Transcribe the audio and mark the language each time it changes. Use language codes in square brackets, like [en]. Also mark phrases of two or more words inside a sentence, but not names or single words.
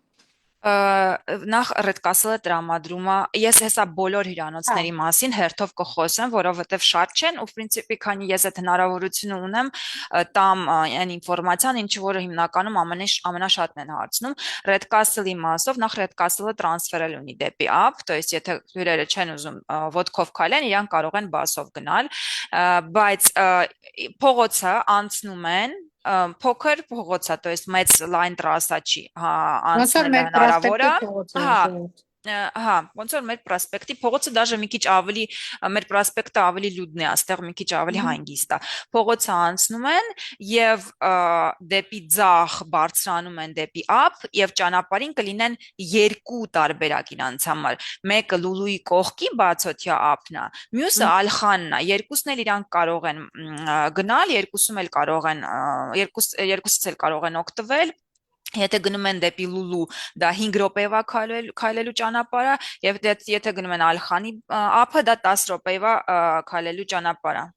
[hy] Նախ Red Castle-ը տրամադրում է, ես հեսա բոլոր հյուրանոցների մասին հերթով կխոսեմ, որովհետև շատ չեն ու պրինցիպի քանի ես այդ հնարավորությունը ունեմ, տամ այն ինֆորմացիան, ինչ որը հիմնականում ամենաշատն են հարցնում, Red Castle-ի մասով, նախ Red Castle-ը տրանսֆերել ունի դեպի ափ, [ru] то есть [hy] եթե հյուրերը չեն ուզում ոդկով քայլեն, իրանք կարող են բասով գնալ, բայց փողոցը անցնում են փոքր փողոց է, [ru] то есть [hy] մեծ լայն տրասա չի, հա, անցնել հնարավոր է, հա, Հա, ոնց որ մեր պրոսպեկտի փողոցը դաժե մի քիչ ավելի մեր պրոսպեկտը ավելի լուդն է, աստեղ մի քիչ ավելի հանգիստ է։ Փողոցը անցնում են եւ դեպի ձախ բարձրանում են դեպի ափ եւ ճանապարհին կլինեն երկու տարբերակ իրանց համար։ Մեկը Լուլուի կողքի բացօթյա ափն է, մյուսը Ալխանն է։ Երկուսն էլ իրանք կարող են գնալ, երկուսում էլ կարող են երկուսից էլ կարող են օգտվել։ Եթե գնում են դեպի Լուլու, դա 5 րոպեվա քայլելու ճանապարհ է, եւ եթե գնում են Ալխանի ափը, դա 10 րոպեվա քայլելու ճանապարհ է։